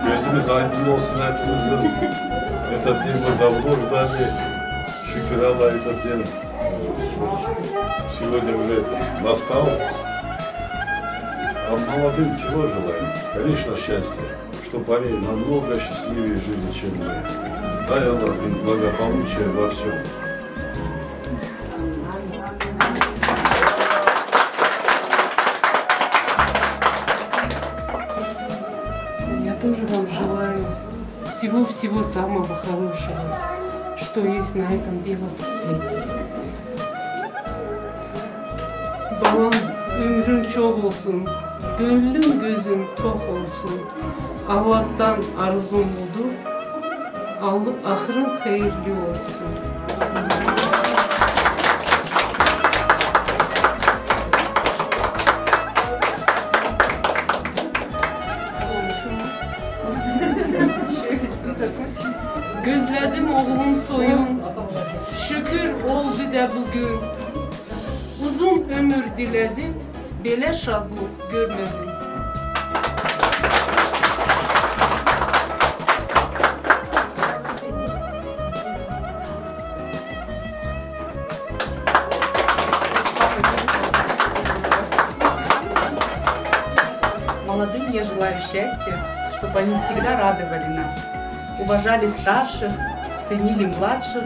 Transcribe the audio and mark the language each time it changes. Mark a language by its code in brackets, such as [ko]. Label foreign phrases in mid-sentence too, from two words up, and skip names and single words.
[tr] Geçmişimiz aydın olsun hepimizin. [ru] Это тема давно ждали. [tr] Şükür Allah'a [ru] этот день сегодня уже настал. А молодым чего желаем? Конечно, счастья. Чтобы они намного счастливее жили, чем мы. Дай Аллах им благополучия во всем. Я тоже вам желаю всего-всего самого хорошего, что есть на этом белом свете. [tr] Balam ömrün çok olsun, gönlün gözün tok olsun. Allah'tan arzum budur, ahırın hayırlı olsun. Gözledim oğlum toyun, şükür oldu da bugün. Uzun ömür diledim, belə şadlık görmedim. [ru] Молодым я желаю счастья, чтобы они всегда радовали нас, уважали старших, ценили младших.